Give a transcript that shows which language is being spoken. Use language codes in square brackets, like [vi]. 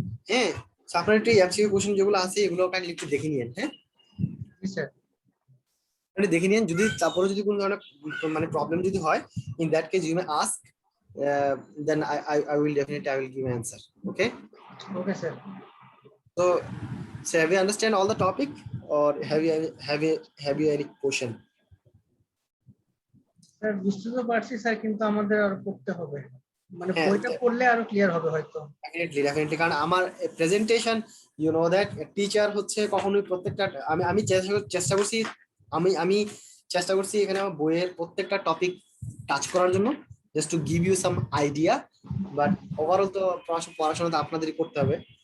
[bn] হ্যাঁ, আপনার একটু এমসিকিউ কোশ্চেন যেগুলো আছে এগুলো কাইন্ডলি একটু দেখে নিন। হ্যাঁ জি স্যার। আপনি দেখে নিন, যদি তারপরে যদি কোনো ধরনের মানে প্রবলেম যদি হয়, in that case you may ask, then I will definitely give an answer. [en] Okay, [bn] okay sir. [en] so have you understand all the topic or have you any question? [bn] Sir বুঝতে তো পারছি স্যার, কিন্তু আমাদের আর পড়তে হবে, মানে হ্যাঁ, বইটা পড়লে আরো ক্লিয়ার হবে হয়তো। definitely কারণ আমার presentation you know that teacher হচ্ছে কখনোই প্রত্যেকটা আমি চেষ্টা করছি আমি চেষ্টা করছি এখানে আমার বইয়ের প্রত্যেকটা টপিক টাচ করার জন্য, just to give you some idea, but overall তো পড়াশোনা তো আপনাদেরই করতে হবে।